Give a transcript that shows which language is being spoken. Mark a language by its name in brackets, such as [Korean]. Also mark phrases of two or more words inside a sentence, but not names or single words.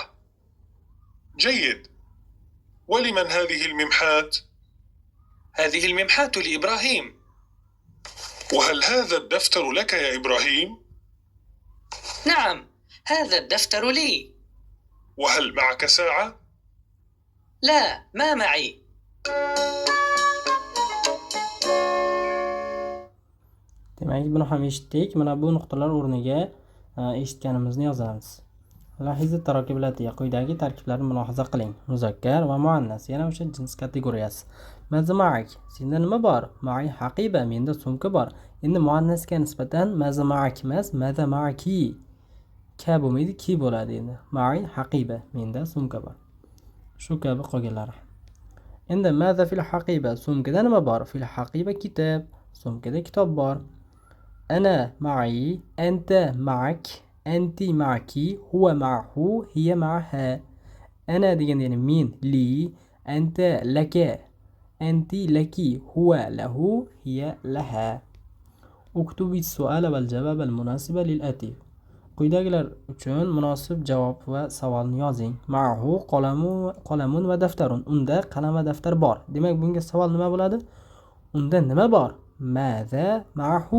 [Arabic] جيد. ولمن هذه الممحات؟ هذه الممحات لإبراهيم. وهل هذا الدفتر لك يا إبراهيم؟ نعم، هذا الدفتر لي. وهل معك ساعة؟ لا، ما معي. [Uzbek] Demak, buni ham eshitdik. Mana bu nuqtalar o'rniga eshitganimizni yozamiz. [Arabic] لاحظ التراكيب الآتية [Uzbek] quyidagi tarkiblarni mulohaza qiling. Muzakkar va muannas, yana o'sha jins kategoriyasi. [Arabic] ماذا معك, [Uzbek] senda nima bor? [Arabic] معي حقيبة, [Uzbek] menda sumka bor. Endi muannasga nisbatan [Arabic] ماذا معك [Uzbek] emas, [Arabic] ماذا معكِ. [Uzbek] Ka bo'lmaydi, ki bo'ladi endi. [Arabic] معي حقيبة, [Uzbek] menda sumka bor. Shu kabi qolganlari. Endi [Arabic] ماذا في الحقيبة, [Uzbek] sumkada nima bor? [Arabic] في الحقيبة كتاب, [Uzbek] sumkada kitob bor. [Arabic] أنا معي، أنتَ معك، أنتِ معكِ، هو معه، هي معها. [Uzbek] Ana degan ya'ni men, [Arabic] لي، أنتَ لكَ، أنتِ لكِ، هو له، هي لها. اكتبي السؤال والجواب المناسب للآتي. [Uzbek] Quyidagilar uchun munosib javob va savolni yozing. [Arabic] معه قلم ودفتر. [Uzbek] Unda qalam va daftar bor. Demak, bunga savol nima bo'ladi? Unda nima bor? [Arabic] ماذا معه.